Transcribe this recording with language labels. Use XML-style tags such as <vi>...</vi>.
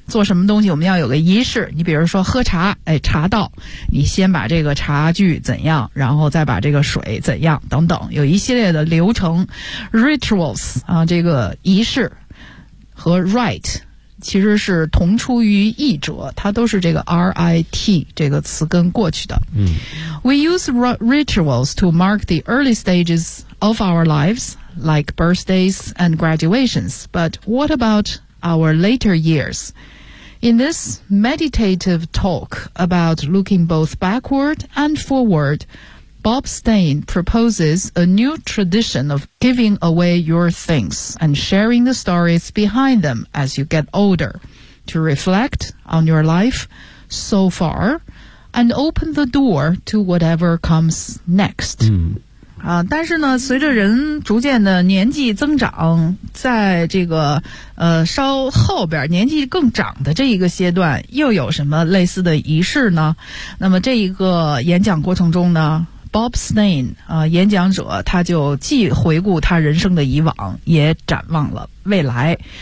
<zh>做什么东西我们要有个仪式。你比如说喝茶，哎，茶道，你先把这个茶具怎样，然后再把这个水怎样等等，有一系列的流程 rituals 啊，这个仪式和 rite 其实是同出于异者，它都是这个 rite 这个词根过去的。嗯</zh> <en>，We use rituals to mark the early stages of our lives, like birthdays and graduations. But what about our later years? In this meditative talk about looking both backward and forward, Bob Stein proposes a new tradition of giving away your things and sharing the stories behind them as you get older to reflect on your life so far and open the door to whatever comes next.</en> <zh>但是呢，随着人逐渐的年纪增长，在这个稍后边年纪更长的这一个阶段，又有什么类似的仪式呢？那么这一个演讲过程中呢 ，Bob Stein 演讲者他就既回顾他人生的以往，也展望了未来。</zh>